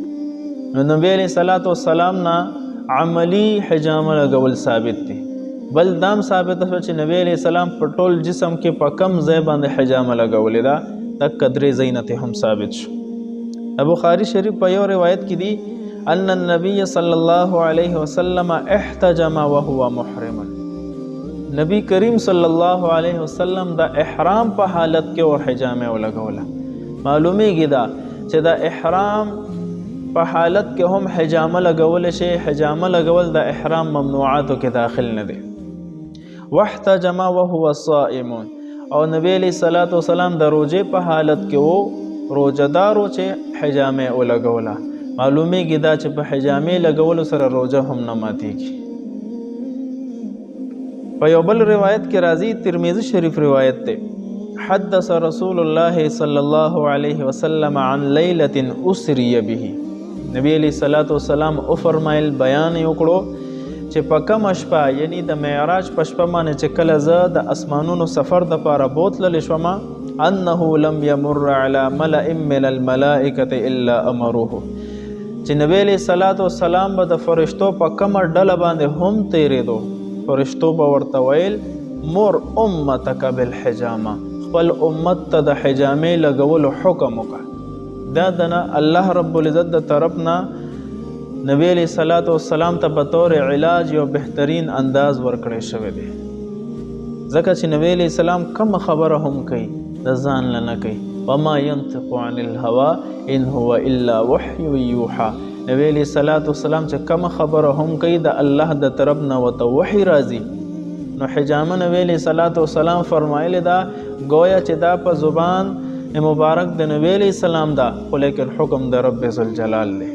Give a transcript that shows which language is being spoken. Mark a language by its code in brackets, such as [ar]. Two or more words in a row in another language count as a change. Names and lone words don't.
[ps] نو نبی [ar] علیه صلات وسلام [ps] نه عملی حجامه لګول ثابت دی. بل دام ثابت شو چې نبی [ar] علیه السلام [ps] په ټول جسم کې په کم ځای باندې حجامه لګولې ده. دک درې ځایونه ته هم ثابت شو. بخاري شریف په یو روایت کې دی [ar] ان النبي صلی الله علیه وسلم احتجم وهو محرم. [ps] نبی کریم [ar] صلی الله علیه وسلم [ps] د احرام په حالت کې اور حجامه ولګوله. معلومیږي دا چې د احرام په حالت کې هم حجامه لګول شي. حجامه لګول د احرام ممنوعاتو کې داخل نه دی. [ar] واحتجم وهو صائم، [ps] او نبی [ar] علیہ الصلوۃ والسلام [ps] د روزې په حالت کې وو روزهدارو چې حجامه ولګوله. معلومیږي دا چې په حجامه لګولو سره روزه هم نه ماتېږي. په یو بل روایت کې راځي ترمذي شریف روایت دی [ar] حدث رسول الله صلی الله علیه وسلم عن لیلة اسری به. [ps] نبی [ar] علیہ الصلوۃ والسلام [ps] او فرمایل بیان وکړو چې په کومه شپه یعنی د معراج په شپه باندې چې کله زه د اسمانونو سفر دپاره بوتللی شوم [ar] انه لم یمر علی ملأ من الملائکة الا امروه، [ps] چې نبی [ar] علیه صلات وسلام [ps] به د فرشتو په کومه ډله باندې هم تیرېدو فرشتو به ورته ویل [ar] مر امتک بالحجامه، [ps] خپل امت ته د حجامې لګولو حکم وکړه. دا دنه الله رب العزت د طرف نه نبی [ar] علیہ الصلوۃ والسلام [ps] ته په طور علاج یو بهترین انداز ورکړی شوی دی. ځکه چې نبی [ar] علیہ السلام [ps] کم خبره هم کوي د ځان نه نه کوي. [ar] وما ينطق عن الهوى ان هو الا وحی یوحى. [ps] نبی [ar] علیہ الصلوۃ والسلام [ps] چې کم خبره هم کوي د الله د طرف نه ورته وحی راځي. نو حجامه نبی [ar] علیہ الصلوۃ والسلام [ps] فرمایلی دا گویا چې دا په زبان مبارک د نبی [ar] علیہ السلام [ps] دا خو لیکن حکم د رب ذوالجلال دی.